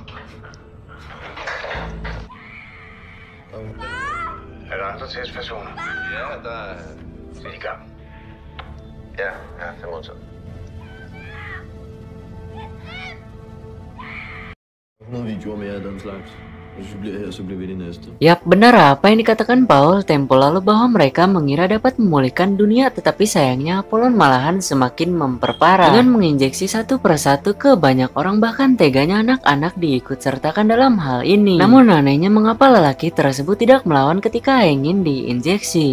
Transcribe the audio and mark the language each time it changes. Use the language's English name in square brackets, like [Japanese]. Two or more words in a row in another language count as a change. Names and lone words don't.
[Danish] Er der andre testpersoner? Ja, der er... Er de i gang? Ja, det er modtaget. Noget videoer mere af den slags. Hvis vi bliver her, så bliver vi de næste. [Indonesian] Yap, benar apa yang dikatakan Paul tempo lalu bahwa mereka mengira dapat memulihkan dunia, tetapi sayangnya Apollon malahan semakin memperparah dengan menginjeksi satu persatu ke banyak orang, bahkan teganya anak-anak diikut sertakan dalam hal ini. Namun anehnya mengapa lelaki tersebut tidak melawan ketika ingin diinjeksi?